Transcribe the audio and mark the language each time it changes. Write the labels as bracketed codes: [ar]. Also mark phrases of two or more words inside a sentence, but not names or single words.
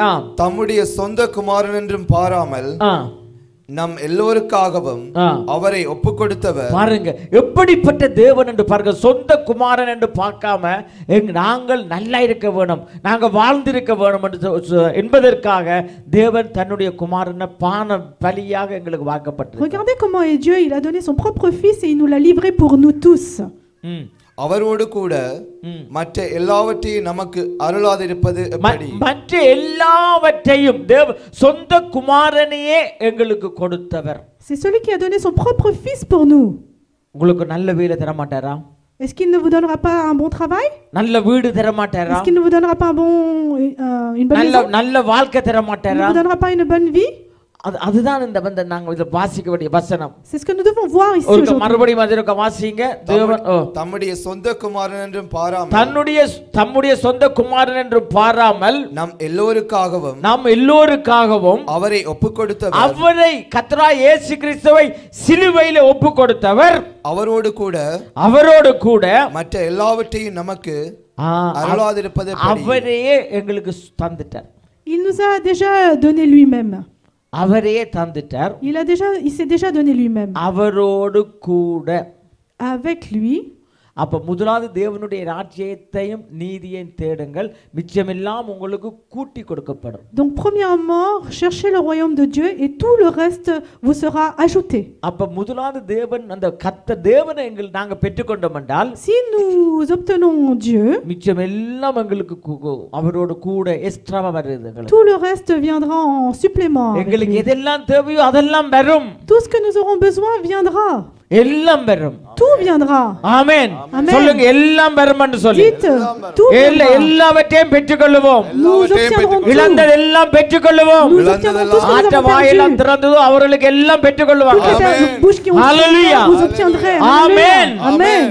[ta] தம்முடைய சொந்த குமாரன் என்றும் பாராமல் நம் எல்லோருக்காகவும் அவரை ஒப்பு கொடுத்தவர் பாருங்க எப்படிப்பட்ட தேவன் என்று பாருங்க சொந்த குமாரன் என்று பார்க்காம நாங்கள் நல்லா இருக்க வேணும் நாங்க வாழ்ந்திருக்க வேணும் என்பதற்காக தேவன் தன்னுடைய குமாரனை பான பலியாக எங்களுக்கு வாக்கப்பட்டது. [fr] Regardez comment est Dieu, il a donné son propre fils et il nous l'a livré pour nous tous. [ta] அவரோடு கூட மற்ற எல்லாவற்றையும் நமக்கு அருளாதிருப்பது எப்படி மற்ற எல்லாவற்றையும் சொந்த குமாரனையே எங்களுக்கு கொடுத்தவர். [fr] C'est celui qui a donné son propre fils pour nous. [ta] உங்களுக்கு நல்ல வேலை தர மாட்டாரா? [fr] Est-ce qu'il ne vous donnera pas un bon travail? [ta] நல்ல வீடு தர மாட்டாரா? [fr] Est-ce qu'il ne vous donnera pas une bonne maison? [ta] நல்ல வாழ்க்கை தர மாட்டாரா? [fr] Il ne vous donnera pas une bonne vie? [ta] அதுதான் இந்த நாங்க இத வாசிக்க வேண்டிய வசனம். [fr] C'est ce que nous devons voir ici aujourd'hui. [ta] மறுபடியும் அதற்கு வாசிங்க தேவன் தம்முடைய சொந்த குமாரன் என்றும் பாராமல் தம்முடைய சொந்த குமாரன் என்றும் பாராமல் நாம் எல்லோருக்காகவும் அவரை ஒப்பு கொடுத்தவர் அவரை கர்த்தராகிய இயேசு கிறிஸ்துவை சிலுவையிலே ஒப்பு கொடுத்தவர் அவரோடு கூட மற்ற எல்லாவற்றையும் நமக்கு அருளாதிருப்பது அவரையே எங்களுக்கு தந்துட்டார். [fr] Il nous a déjà donné lui-même. [ta] அவரையே தந்துட்டார். [fr] Il s'est déjà donné lui-même. [ta] அவரோடு கூட [fr] avec lui. [ta] அப்ப முதலாவது தேவனுடைய ராஜ்யத்தையும் நீதியையும் தேடுங்கள் மிச்சமெல்லாம் உங்களுக்கு கூட்டி கொடுக்கப்படும். [fr] Donc premièrement, cherchez le royaume de Dieu et tout le reste vous sera ajouté. [ta] அப்ப முதலாவது தேவன் அந்த கர்த்தர் தேவனை நாங்க பெற்றுக்கொண்டோம் என்றால் [fr] si nous obtenons Dieu [ta] மிச்சமெல்லாம் உங்களுக்கு அவரோடு கூட எக்ஸ்ட்ராவா வருது. [fr] tout le reste viendra en supplément. [ta] எங்களுக்கு எதெல்லாம் தேவையோ அதெல்லாம் வரும். [fr] tout ce que nous aurons besoin viendra. [ta] எல்லாம் வரும். [fr] tout viendra. [ta] ஆமென். சொல்லுங்க எல்லாம் வரும் என்று சொல்லி. [fr] tout [ta] எல்லாவற்றையும் பெற்றுக்கொள்வோம். இழந்ததெல்லாம் பெற்றுக்கொள்வோம். ஆற்ற வாயெல்லாம் திறந்ததோ அவர்களுக்கு எல்லாம் பெற்றுக்கொள்வாங்க. ஹalleluya. ஆமென். ஆமென்.